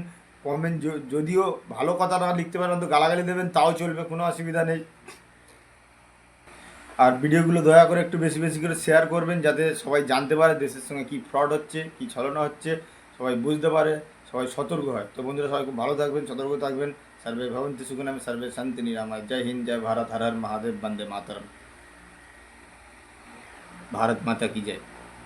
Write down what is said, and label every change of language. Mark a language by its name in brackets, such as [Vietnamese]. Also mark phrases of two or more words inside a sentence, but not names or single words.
[Bangla] কমেন্ট যদিও ভালো কথা না লিখতে পারেন, অন্তত গালাগালি দেবেন, তাও চলবে, কোনো অসুবিধা নেই। আর ভিডিওগুলো দয়া করে একটু বেশি বেশি করে শেয়ার করবেন, যাতে সবাই জানতে পারে দেশের সঙ্গে কী ফ্রড হচ্ছে, কী ছলনা হচ্ছে। সবাই বুঝতে পারে, সবাই সতর্ক হয়। তো বন্ধুরা সবাই খুব ভালো থাকবেন, সতর্ক থাকবেন। [Sanskrit] सर्वे भवन्तु सुखिनः, सर्वे सन्तु निरामयाः। [Hindi] जय हिंद, जय भारत, हर हर महादेव, वंदे मातरम। भारत माता की जय।